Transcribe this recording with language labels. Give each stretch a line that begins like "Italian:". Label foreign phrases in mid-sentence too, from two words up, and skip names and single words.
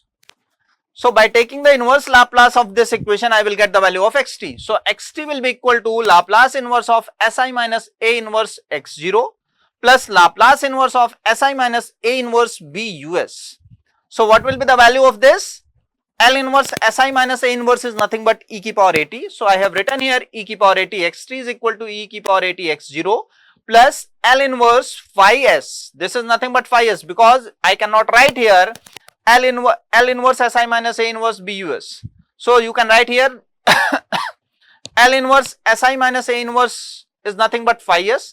English: So by taking the inverse Laplace of this equation, I will get the value of xt. So xt will be equal to Laplace inverse of si minus a inverse x0 plus Laplace inverse of si minus a inverse bus. So what will be the value of this? L inverse si minus a inverse is nothing but e ki power at. So I have written here e ki power at xt is equal to e ki power at x0 plus L inverse phi s. This is nothing but phi s, because I cannot write here L inverse si minus a inverse bus. So you can write here L inverse si minus a inverse is nothing but phi s.